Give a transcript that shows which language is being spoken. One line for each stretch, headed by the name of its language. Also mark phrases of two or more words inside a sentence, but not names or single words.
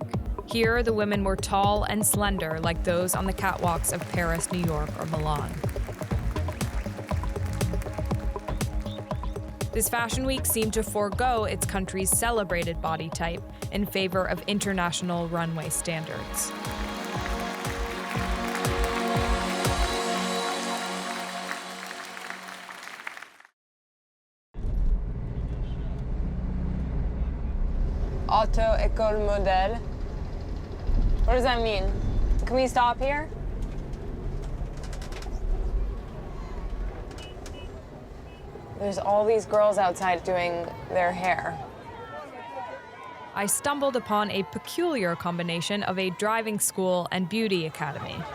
English: Here, the women were tall and slender like those on the catwalks of Paris, New York, or Milan. This Fashion Week seemed to forego its country's celebrated body type in favor of international runway standards.
French: Auto école modèle.
English: What does that mean? Can we stop here? There's all these girls outside doing their hair. I stumbled upon a peculiar combination of a driving school and beauty academy.